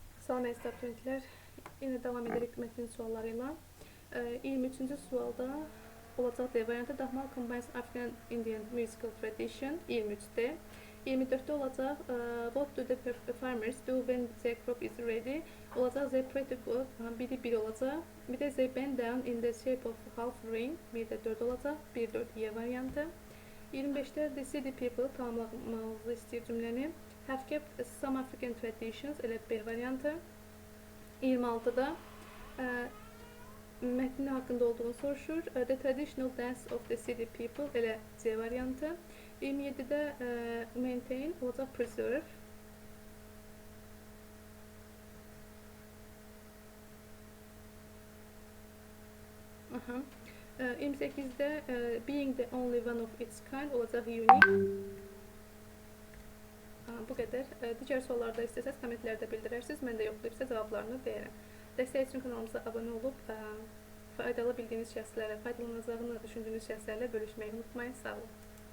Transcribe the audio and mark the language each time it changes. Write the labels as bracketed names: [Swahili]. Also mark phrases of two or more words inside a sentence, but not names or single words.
[Azerbaijani] Salam əziz abituriyentlər. Yenə davam edirik mətnin suallarıyla. 23-cü sualda olacaq D variantı. [English] Dahmal combines African Indian musical tradition 23-də. [Azerbaijani] 24-də olacaq [English] what do the farmers do when the crop is ready? Olacaq they pray to God. [Azerbaijani] Biri 1 olacaq. Bir də [English] they bend down in the shape of half ring. [Azerbaijani] Bir də 4 olacaq. 1-4 Y variantı. 25-də [English] the city people [Azerbaijani] tamamlamamızı istəyir cümləni. [English] Have kept some African traditions, [Azerbaijani] elə B variantı. 26-da mətnin haqqında olduğunu soruşur. [English] The traditional dance of the city people, [Azerbaijani] elə C variantı. 27-də maintain olacaq preserve. Aha. [English] 28-də being the only one of its kind olacaq unique. [Azerbaijani] Bu qədər. Digər suallarda istəsəz kommentlərdə bildirərsiniz. Mən də yoxlayıb sizə cavablarını deyərəm. Dəstək üçün kanalımıza abunə olub faydalı bildiyiniz şəxslərə, faydalanacağını düşündüyünüz şəxslərlə bölüşməyi unutmayın. Sağ olun.